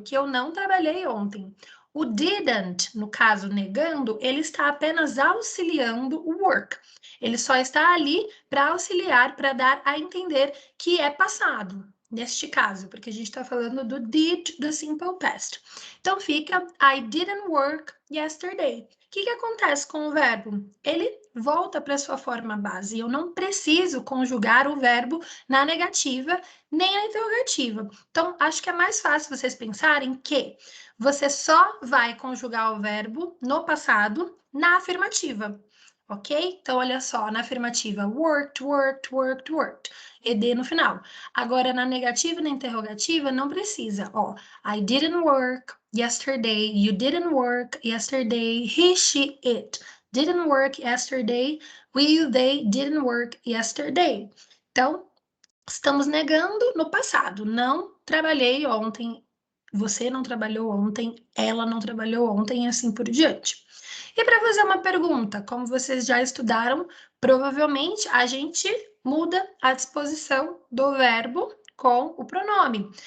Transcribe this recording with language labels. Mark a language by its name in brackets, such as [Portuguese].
[Portuguese] Que eu não trabalhei ontem. O didn't, no caso negando, ele está apenas auxiliando o work. Ele só está ali para auxiliar, para dar a entender que é passado, neste caso, porque a gente está falando do did do simple past. Então fica [English] I didn't work yesterday. [Portuguese] O que acontece com o verbo? Ele volta para sua forma base. Eu não preciso conjugar o verbo na negativa nem na interrogativa. Então, acho que é mais fácil vocês pensarem que você só vai conjugar o verbo no passado na afirmativa. Ok? Então, olha só, na afirmativa, worked, worked, worked, worked. ED no final. Agora, na negativa e na interrogativa, não precisa. [English] Ó, I didn't work yesterday. You didn't work yesterday. He, she, it didn't work yesterday. We, they didn't work yesterday. [Portuguese] Então, estamos negando no passado. Não trabalhei ontem. Você não trabalhou ontem. Ela não trabalhou ontem e assim por diante. E para fazer uma pergunta, como vocês já estudaram, provavelmente a gente muda a disposição do verbo com o pronome.